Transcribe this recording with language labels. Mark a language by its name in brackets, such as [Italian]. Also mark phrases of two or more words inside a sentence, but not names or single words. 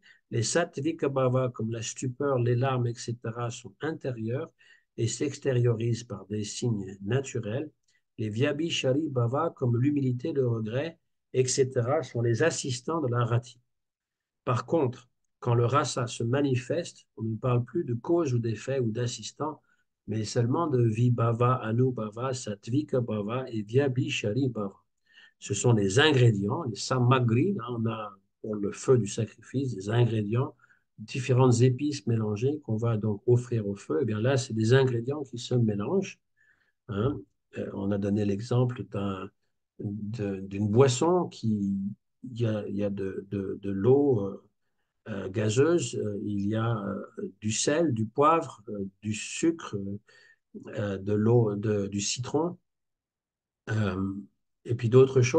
[French] Les [Sanskrit] सात्त्विक भाव, [French] comme la stupeur, les larmes, etc., sont intérieures et s'extériorisent par des signes naturels. Les [Sanskrit] व्यभिचारी भाव, [French] comme l'humilité, le regret, etc., sont les assistants de la rati. Par contre, quand le rasa se manifeste, on ne parle plus de cause ou d'effet ou d'assistant, mais seulement de [Sanskrit] विभाव, अनुभाव, सात्त्विक भाव [French] et [Sanskrit] व्यभिचारी भाव. [French] Ce sont les ingrédients, les samagri. Là, on a pour le feu du sacrifice des ingrédients, différentes épices mélangées qu'on va donc offrir au feu. Et bien là, c'est des ingrédients qui se mélangent. Hein. On a donné l'exemple d'une boisson qui, il y a de l'eau gazeuse, il y a du sel, du poivre, du sucre, de l'eau, du citron, euh, et puis d'autres choses.